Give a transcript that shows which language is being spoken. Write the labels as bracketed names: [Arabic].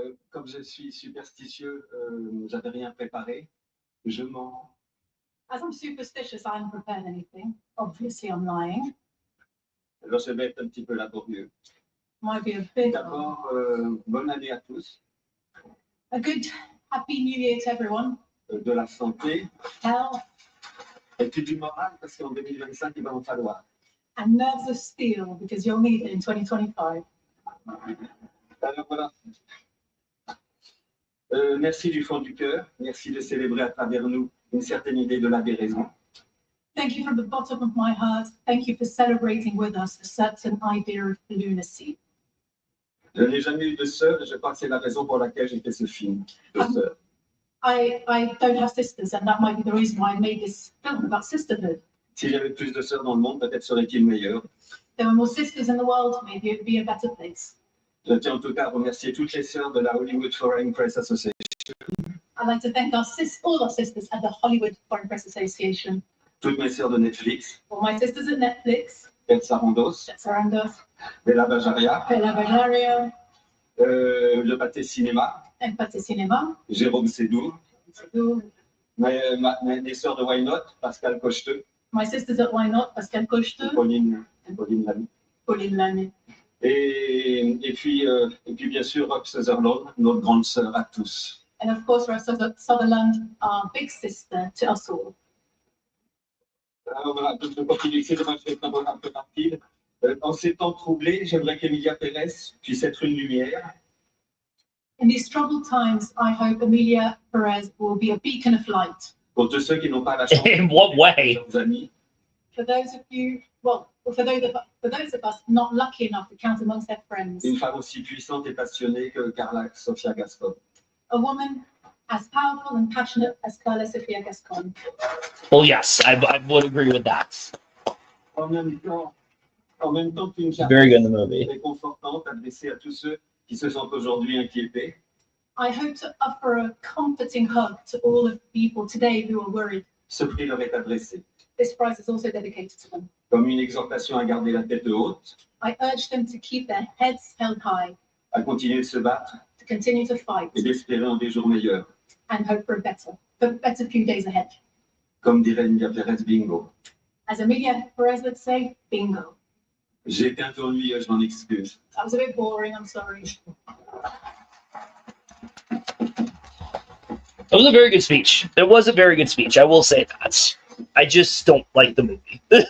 [French] Comme je suis superstitieux, j'avais rien préparé. Je mens. [English] As I'm superstitious, I haven't prepared anything. Obviously, I'm lying. [French] Alors, je vais être un petit peu laborieux. [English] Might be a bit. [French] D'abord, bonne année à tous. [English] A good happy new year to everyone. [French] De la santé. [English] Health. [French] Et puis du moral, parce qu'en 2025, il va en falloir. [English] And nerves of steel, because you'll need it in 2025. [French] Alors voilà. Merci du fond du cœur. Merci de célébrer à travers nous une certaine idée de la déraison. [English] Thank you from the bottom of my heart. Thank you for celebrating with us a certain idea of lunacy. [French] Je n'ai jamais eu de sœur et je crois que c'est la raison pour laquelle j'ai fait ce film de sœur. [English] I don't have sisters, and that might be the reason why I made this film about sisterhood. [French] Si j'avais plus de sœurs dans le monde, peut-être serait-il meilleur. [English] There were more sisters in the world, maybe it would be a better place. [French] Je tiens en tout cas à remercier toutes les sœurs de la Hollywood Foreign Press Association. [English] I'd like to thank all our sisters at the Hollywood Foreign Press Association. [French] Toutes mes sœurs de Netflix. [English] All my sisters at Netflix. [French] Elsa Rondos. [English] Elsa Rondos. [French] Bella Bajaria. [English] Bella Bajaria. [French] Le Pâté Cinéma. [English] El Pâté Cinéma. [French] Jérôme Sédoux. [English] Sédoux. [French] Mes sœurs de Why Not, Pascal Cocheteux. [English] My sisters at Why Not, Pascal Cocheteux. [French] Pauline Lamy. [English] Pauline Lamy. [French] Et puis bien sûr Rob Sutherland, notre grande sœur à tous. [English] And of course, Rob Sutherland, our big sister to us all. [French] Alors voilà, je vais continuer ici, je vais être un peu rapide. En ces temps troublés, j'aimerais qu'Emilia Pérez puisse être une lumière. [English] In these troubled times, I hope Emilia Perez will be a beacon of light. [French] Pour tous ceux qui n'ont pas la chance. [English] In what way? [French] Amis. [English] For those of you, well, for those of us not lucky enough to count amongst their friends. [French] Une femme aussi puissante et passionnée que Carla Sofia Gascon. [English] A woman as powerful and passionate as Carla Sofia Gascon. Well, yes, I would agree with that. [French] En même temps qu'une [English] Very good in the movie. [French] réconfortante adressée à tous ceux qui se sentent aujourd'hui inquiétés. [English] I hope to offer a comforting hug to all of the people today who are worried. [French] Ce prix leur est adressé. [English] This prize is also dedicated to them. [French] Comme une exhortation à garder la tête haute, [English] I urge them to keep their heads held high, [French] à continuer de se battre [English] to continue to fight, [French] et d'espérer en des jours meilleurs. [English] and hope for a better few days ahead. [French] Comme dirait Emilia Pérez, bingo. [English] As Emilia Perez would say, bingo. [French] J'ai été un peu ennuyeux, je m'en excuse. [English] That was a bit boring, I'm sorry. It was a very good speech. It was a very good speech. I will say that. I just don't like the movie.